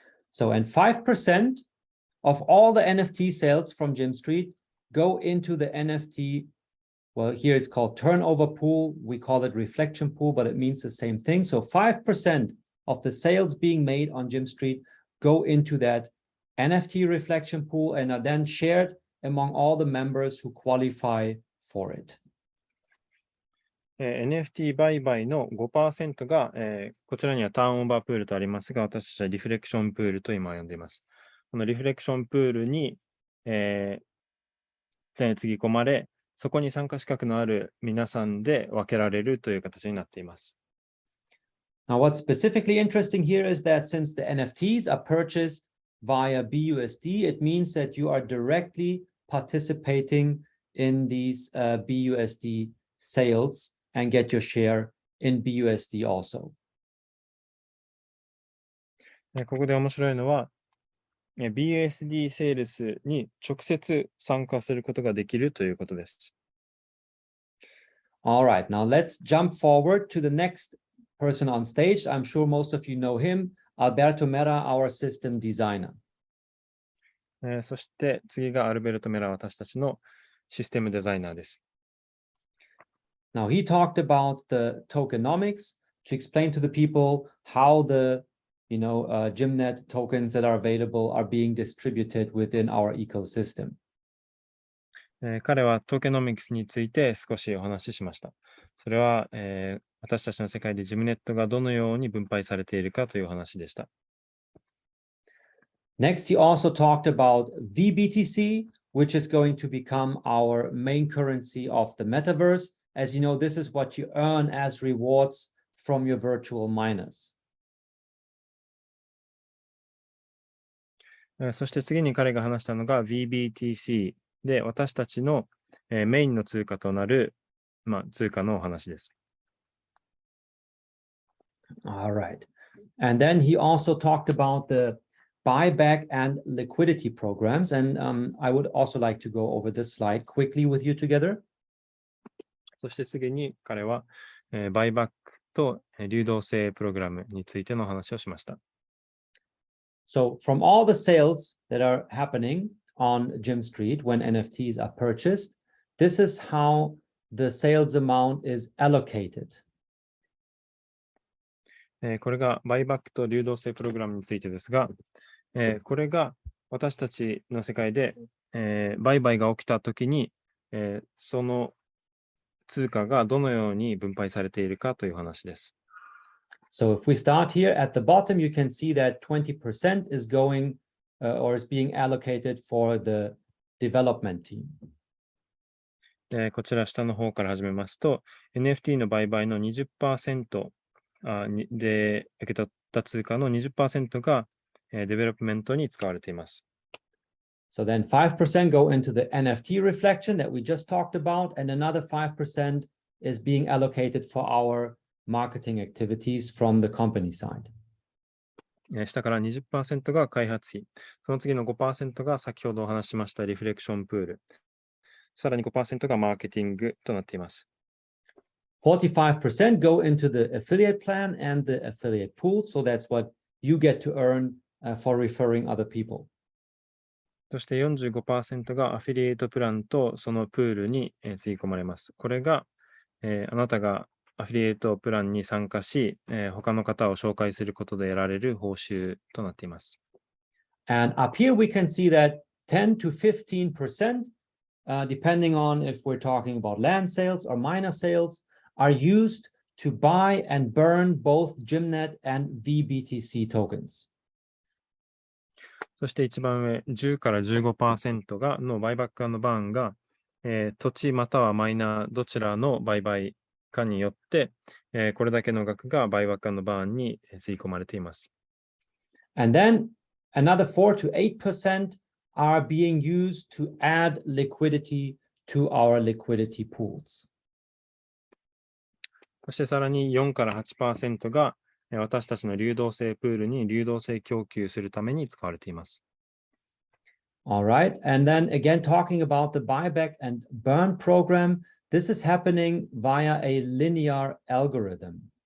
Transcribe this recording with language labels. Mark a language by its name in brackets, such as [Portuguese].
[English] So, and 5% of all the NFT sales from Jim Street go into the NFT, well, here it's called turnover pool. We call it reflection pool, but it means the same thing. So 5% of the sales being made on Jim Street go into that NFT reflection pool and are then shared among all the members who qualify for it. [Japanese] NFT 売買の 5% が、こちらにはターンオーバープールとありますが、私たちはリフレクションプールと今呼んでいます。このリフレクションプールに、つぎ込まれ、そこに参加資格のある皆さんで分けられるという形になっています。 [English] Now, what's specifically interesting here is that since the NFTs are purchased via BUSD, it means that you are directly participating in these BUSD sales and get your share in BUSD also. [Japanese] ここで面白いのは、BUSD セールスに直接参加することができるということです。 [English] All right, now let's jump forward to the next person on stage. I'm sure most of you know him, Alberto Mera, our system designer. [Japanese] そして次がアルベルト・メラ、私たちのシステムデザイナーです。 [English] Now, he talked about the tokenomics to explain to the people how the GYMNET tokens that are available are being distributed within our ecosystem. [Japanese] 彼はトーケノミクスについて少しお話ししました。それは、私たちの世界でジムネットがどのように分配されているかという話でした。 [English] Next, he also talked about VBTC, which is going to become our main currency of the metaverse. As you know, this is what you earn as rewards from your virtual miners. [Japanese] そして次に彼が話したのが VBTC で、私たちのメインの通貨となる、通貨のお話です。 [English] All right. And then he also talked about the buyback and liquidity programs. And I would also like to go over this slide quickly with you together. [Japanese] そして次に彼は、バイバックと流動性プログラムについての話をしました。 [English] So from all the sales that are happening on Jim Street when NFTs are purchased, this is how the sales amount is allocated. [Japanese] これがバイバックと流動性プログラムについてですが、これが私たちの世界で、売買が起きたときに、その通貨がどのように分配されているかという話です。 [English] So if we start here at the bottom, you can see that 20% is going or is being allocated for the development team. [Japanese] こちら下の方から始めますと、NFT の売買の 20% で受け取った通貨の 20% がデベロップメントに使われています。 [English] So then 5% go into the NFT reflection that we just talked about, and another 5% is being allocated for our marketing activities from the company side. [Japanese] 下から 20% が開発費、その次の 5% が先ほどお話ししましたリフレクションプール、さらに 5% がマーケティングとなっています。 [English] 45% go into the affiliate plan and the affiliate pool, so that's what you get to earn for referring other people. [Japanese] そして 45% がアフィリエイトプランとそのプールにつぎ込まれます。これが、あなたがアフィリエイトプランに参加し、他の方を紹介することで得られる報酬となっています。 [English] And up here we can see that 10 to 15%, depending on if we're talking about land sales or miner sales, are used to buy and burn both GYMNET and VBTC tokens. [Japanese] そして一番上、10から 15% のバイバック&バーンが、土地またはマイナーどちらの売買かによって、これだけの額がバイバック&バーンに吸い込まれています。 [English] And then another 4 to 8% are being used to add liquidity to our liquidity pools. [Japanese] そしてさらに4から 8% が私たちの流動性プールに流動性供給するために使われています。 [English] All right. And then again, talking about the buyback and burn program, this is happening via a linear algorithm.